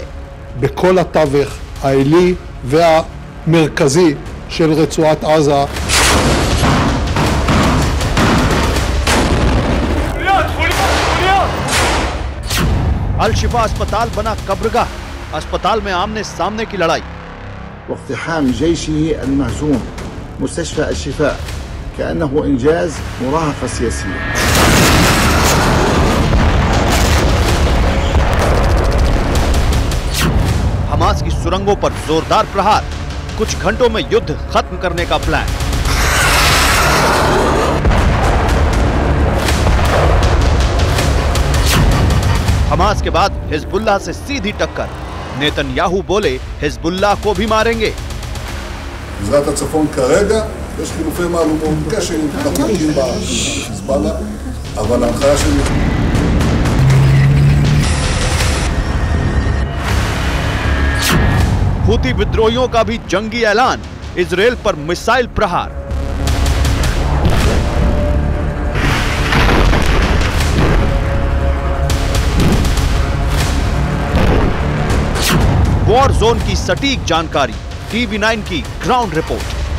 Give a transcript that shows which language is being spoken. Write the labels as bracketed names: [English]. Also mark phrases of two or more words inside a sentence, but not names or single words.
[Hebrew] בכל התווך העילי והמרכזי של רצועת עזה. [Hindi] अल शिफा अस्पताल बना कब्रगाह, अस्पताल में आमने सामने की लड़ाई। [Arabic] واقتحام جيشه المهزوم مستشفى الشفاء كأنه إنجاز مراهقة سياسية. [Hindi] हमास की सुरंगों पर जोरदार प्रहार, कुछ घंटों में युद्ध खत्म करने का प्लान। हमास के बाद हिजबुल्लाह से सीधी टक्कर, नेतन्याहू बोले हिजबुल्लाह को भी मारेंगे। [Hebrew] גזרת הצפון כרגע יש חילופי מהלומות קשה עם חלקים בחיזבאללה, אבל ההנחיה שלי [Hindi] हूती विद्रोहियों का भी जंगी ऐलान, इजराइल पर मिसाइल प्रहार। [English] war zone [Hindi] की सटीक जानकारी, टीवी9 की [English] ground report.